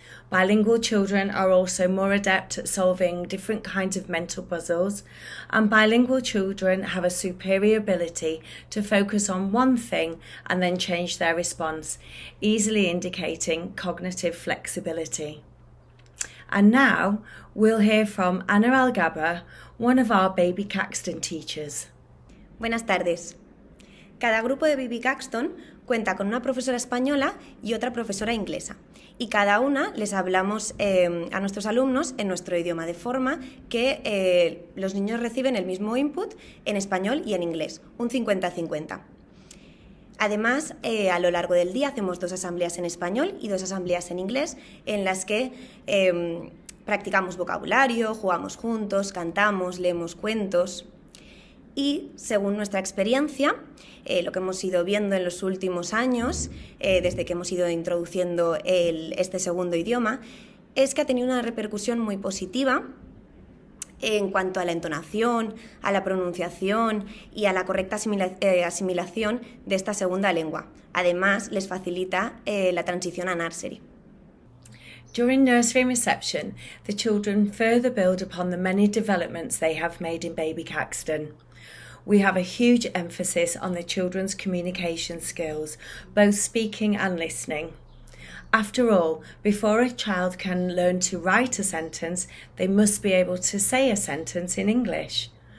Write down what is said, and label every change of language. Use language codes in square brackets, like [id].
[en] Bilingual children are also more adept at solving different kinds of mental puzzles, and bilingual children have a superior ability to focus on one thing and then change their response, easily indicating cognitive flexibility. And now we'll hear from Ana Algaba, one of our Baby Caxton teachers. [es] Buenas tardes. Cada grupo de Baby Caxton cuenta con una profesora española y otra profesora inglesa. Y cada una les hablamos a nuestros alumnos en nuestro idioma, de forma que los niños reciben el mismo input en español y en inglés, un 50-50. Además, a lo largo del día hacemos 2 asambleas en español y 2 asambleas en inglés, en las que practicamos vocabulario, jugamos juntos, cantamos, leemos cuentos. Y según nuestra experiencia, lo que hemos ido viendo en los últimos años, desde que hemos ido introduciendo este segundo idioma, es que ha tenido una repercusión muy positiva en cuanto a la entonación, a la pronunciación y a la correcta asimilación de esta segunda lengua. Además, les facilita la transición a nursery. [en] During nursery reception, the children further build upon the many developments they have made in Baby Caxton. We have a huge emphasis on the children's communication skills, both speaking and listening. After all, before a child can learn to write a sentence, they must be able to say a sentence in English.